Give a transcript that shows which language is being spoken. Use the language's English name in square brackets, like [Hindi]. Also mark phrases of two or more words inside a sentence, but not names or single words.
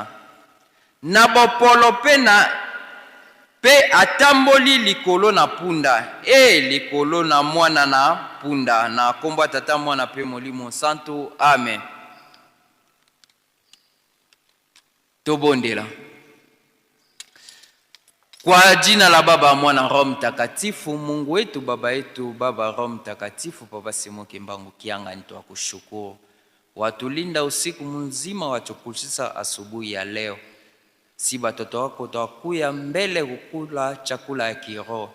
[Lingala] Na bopolo pe na pe atamboli likolo na punda. Likolo na mwana na punda. Na kombo ya Tata Mwana mpe Molimo Santo. Amen. Tobondela. [Swahili] Kwa jina la Baba, Mwana, Roho Mtakatifu. Mungu wetu, Baba yetu, Baba Roho Mtakatifu, Baba Simoke Mbangu Kianga, nitakushukuru. Watulinda usiku mzima, watukulisha asubuhi ya leo. Si batoto wako takuya mbele kukula chakula ya kiroho.